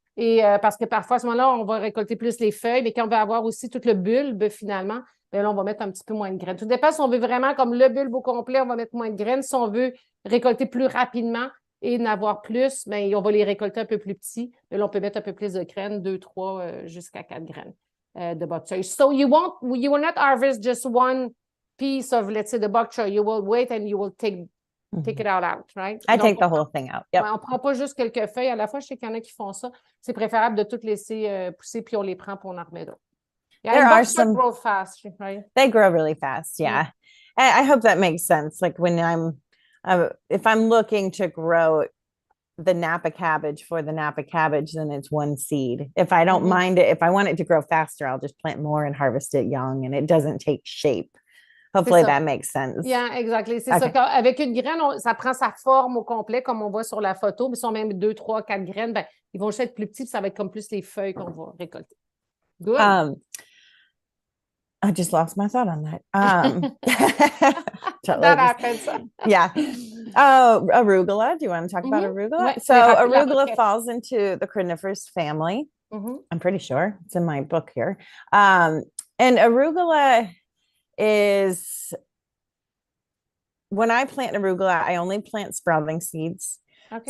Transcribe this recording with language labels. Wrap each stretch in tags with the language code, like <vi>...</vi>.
<fr>Et parce que parfois, à ce moment-là, on va récolter plus les feuilles, mais quand on veut avoir aussi tout le bulbe, finalement, bien là, on va mettre un petit peu moins de graines. Tout dépend si on veut vraiment comme le bulbe au complet, on va mettre moins de graines. Si on veut récolter plus rapidement, et n'avoir plus, mais on va les récolter un peu plus petits. Mais là, on peut mettre un peu plus de graines, 2, 3, jusqu'à 4 graines de bok choy.</fr> <en>So you will not harvest just one piece of, let's say, the bok choy. You will wait and you will take it all out, right? I</en> <fr>Donc,</fr> <en>take the whole thing out. Yep.</en> <fr>On ne prend pas juste quelques feuilles à la fois. Je sais qu'il y en a qui font ça. C'est préférable de toutes laisser pousser, puis on les prend pour en remettre d'autres.</fr> <en>Yeah, there are bok choy grow fast, right? They grow really fast. Yeah. I hope that makes sense. Like when if I'm looking to grow the Napa cabbage for the Napa cabbage, then it's 1 seed. If I don't mind it, if I want it to grow faster, I'll just plant more and harvest it young, and it doesn't take shape. Hopefully that makes sense. Yeah, exactly.</en> <fr>C'est ça. Avec une graine, ça prend sa forme au complet, comme on voit sur la photo. Puis si on met 2, 3, 4 graines, ben, ils vont juste être plus petits, puis ça va être comme plus les feuilles qu'on va récolter.</fr> <en>Good. I just lost my thought on that. That happens. Yeah. Arugula. Do you want to talk about arugula? So arugula falls into the cruciferous family. I'm pretty sure it's in my book here. And arugula is, when I plant arugula, I only plant sprouting seeds. Okay.</en>